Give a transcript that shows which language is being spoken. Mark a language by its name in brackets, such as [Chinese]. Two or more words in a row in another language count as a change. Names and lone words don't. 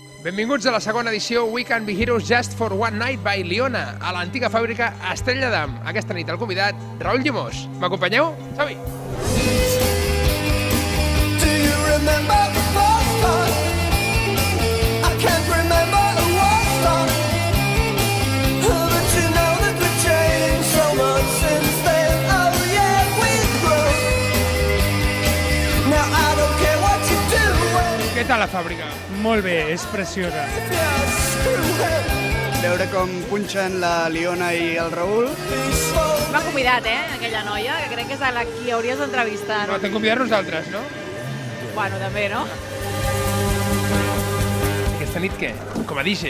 [Catalan] Benvinguts a la segona edició We Can Be Heroes Just for One Night by Liona, a l'antiga fàbrica Estrella d'Am. Aquesta nit el convidat, Raül Llimós. M'acompanyeu? Som-hi! [English] Do you remember the first time? I can't remember the worst time. But you know that we've changed so much since then. Oh yeah, we've grown. Now I don't care what you do [Catalan] Què tal la fàbrica? Molt bé, és preciosa. [English] if you're screwhead. [Catalan] Veure com punxen la Liona i el Raül. M'ha convidat, aquella noia, que crec que és a la qui hauries d'entrevistar. No, t'hem convidat nosaltres, no? Bueno, també, no? Aquesta nit què? Com a DJ?